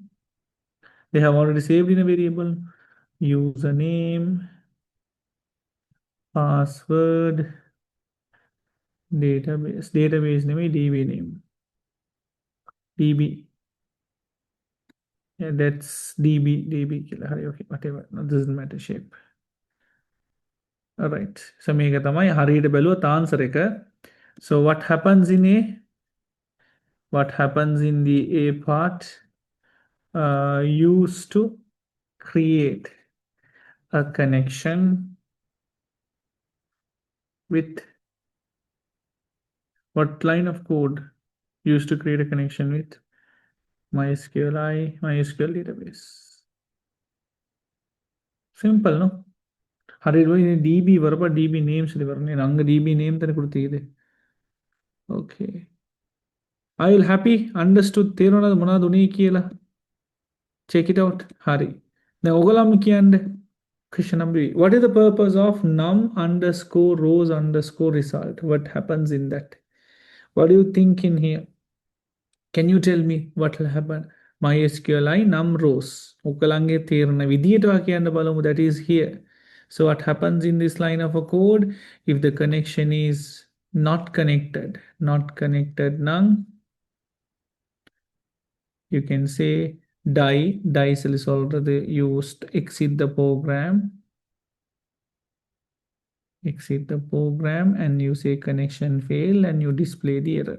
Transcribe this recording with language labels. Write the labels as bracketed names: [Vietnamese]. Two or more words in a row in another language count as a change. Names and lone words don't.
[English] They have already saved in a variable. Username, password, database name, DB name. DB. Yeah, that's DB. Okay, whatever. No, doesn't matter shape. All right. [Sinhala] So මේක තමයි හරියට බැලුවොත් answer එක. [English] So what happens in A? What happens in the A part? Used to create a connection with what line of code used to create a connection with MySQLi, MySQL database. Simple, no? හරියට DB වරප DB names ඉවරනේ අංග DB name තන කෘතියේද. Okay. I will happy understood [Sinhala] තේරුණාද මොනවද උනේ කියලා. [English] Check it out. [Sinhala] හරි. දැන් ඔයගොල්ලන්ම කියන්නේ question number B. [English] What is the purpose of num underscore rows underscore result? What happens in that? What do you think in here? Can you tell me what will happen? MySQLi num rows. [Sinhala] ඔයගොල්ලන්ගේ තේරෙන විදියට කියන්න බලමු. [English] That is here. So what happens in this line of a code? If the connection is not connected, none, you can say die is already used, exit the program, and you say connection fail and you display the error.